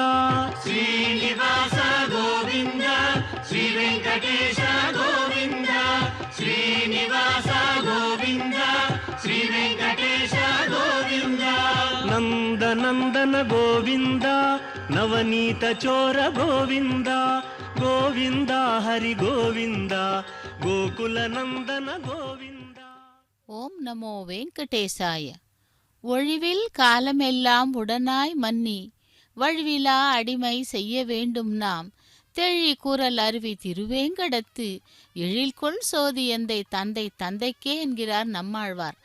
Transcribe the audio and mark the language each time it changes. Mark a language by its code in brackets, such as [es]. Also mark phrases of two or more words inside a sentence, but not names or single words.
[te] శ్రీనివాస గోవింద శ్రీ వెంకటేశ గోవింద శ్రీనివాస గోవింద శ్రీ వెంకటేశ గోవింద నందనందన గోవింద నవనీత చోర గోవింద గోవింద హరి గోవింద గోకుల నందన గోవింద. [sa] ॐ नमो वेङ्कटेशाय. [ta] ஒழிவில் காலமெல்லாம் உடனாய் மன்னி வழுவிலா அடிமை செய்ய வேண்டும் நாம் தெழி கூறல் அருவி திருவேங்கடத்து எழில்கொள் சோதி எந்தை தந்தை தந்தைக்கே என்கிறார் நம்மாழ்வார்.